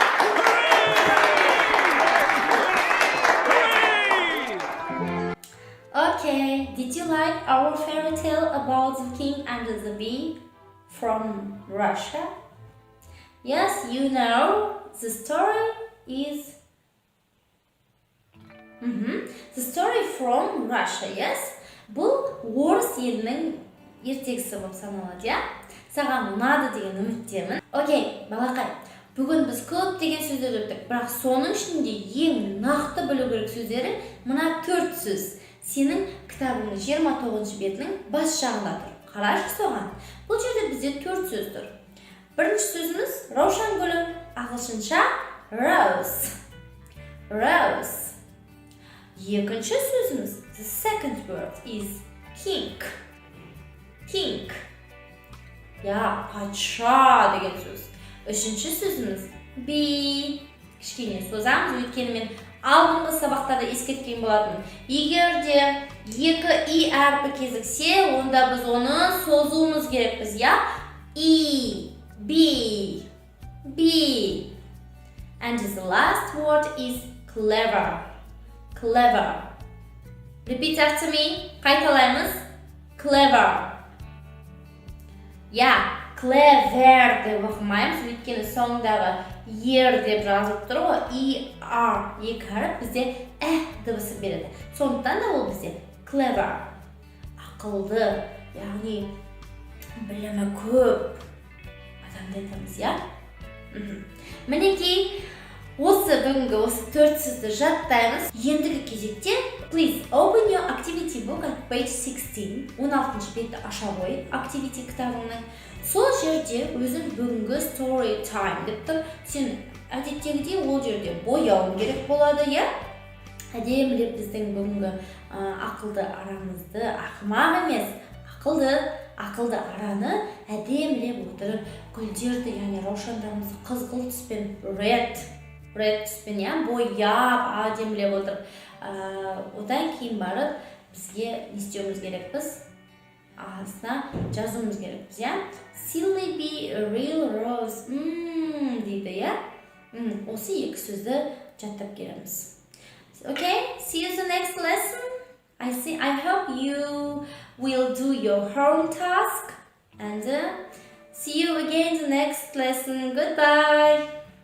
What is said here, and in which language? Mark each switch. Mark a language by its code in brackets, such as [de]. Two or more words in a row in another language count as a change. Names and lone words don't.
[en] Okay, did you like our fairy tale about the king and the bee from Russia? Yes, you know, the story is... The story from Russia, yes? [kk] Бұл орыс елінің ертегісі болып саналады, я? Саған ұнады деген үміттемін. Окей, балақай, Бүгін біз көптеген сөздер өттік, бірақ соның ішінде ең нақты білу керек сөздері мына 4 сөз. Сенің кітабыңның 29 бетінің бас жағында тұр. Қарашы соған. Бұл жерде бізде 4 сөз тұр. Бірінші сөзіміз раушан гүлі, ағылшынша rose. Rose. Екінші сөзіміз, [en] the second word is king. [kk] King. Я, патша деген сөз. Үшінші сөзіміз be. Кішкене созамыз, өйткені мен алдыңғы сабақтарда ескерткен болатын. Егер де екі и әрпі кезіксе, онда біз оны созуымыз керекпіз, я? E, B, B. [en] And the last word is clever. Clever. Repeat after me. [kk] Қайталаймыз. Clever. Я, clever деп оқымаймыз, өйткені соңындағы ер деп жазылып тұр ғой, er, екі әріп бізде дыбысы береді. Сондықтан да ол бізде clever, ақылды, яғни білімі көп адамды айтамыз, я? Мінекей, бүгінгі осы 4 сөзді жаттаймыз. Ендігі кезекте, [en] please open your activity book at page 16. [kk] 16 бетті аша қой, activity кітабыңның. Сол жерде өзің бүгінгі [en] story time [kk] деп тұр. Сен әдеттегідей ол жерде бояуың керек болады, я? Әдемілеп біздің бүгінгі ақылды арамызды, ақымақ емес, ақылды араны әдемілеп отырып, гүлдерді, яғни раушандарымызды қызғылт түспен, red түспен, я, бояп, әдемілеп отырып. Одан кейін барып бізге не істеуіміз керекпіз? Астына жазуымыз керекпіз, я? [en] Silly be a real rose. [kk] Дейді, я? Осы екі сөзді жаттап келеміз. [en] Okay, see you the next lesson. I hope you will do your home task and see you again the next lesson. Goodbye.